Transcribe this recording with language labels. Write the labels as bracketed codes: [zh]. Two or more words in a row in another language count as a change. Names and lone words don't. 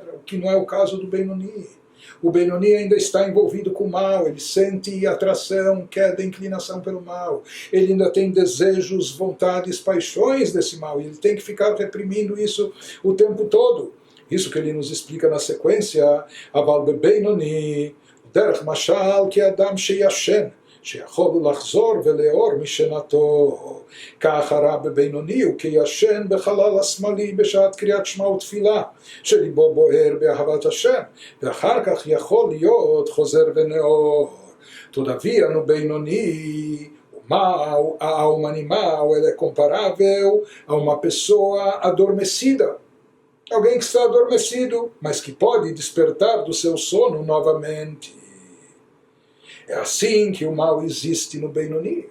[pt] O que não é o caso do Benoni. O Benoni ainda está envolvido com o mal, ele sente atração, queda, inclinação pelo mal. Ele ainda tem desejos, vontades, paixões desse mal, e ele tem que ficar reprimindo isso o tempo todo. Isso que ele nos explica na sequência, [he] אבל בינוני, דרך משל, que אדם שישן, שיכול לחזור ולאור משנתו. כך הרב בינוני הוא כישן בחלל השמאלי בשעת קריאת שמע ותפילה, שליבו בוער באהבת השם, ואחר כך יכול להיות חוזר ונאור. [pt] Todavia, no Benoni, a alma animal ela é comparável a uma pessoa adormecida. Alguém que está adormecido, mas que pode despertar do seu sono novamente. É assim que o mal existe no Benoni.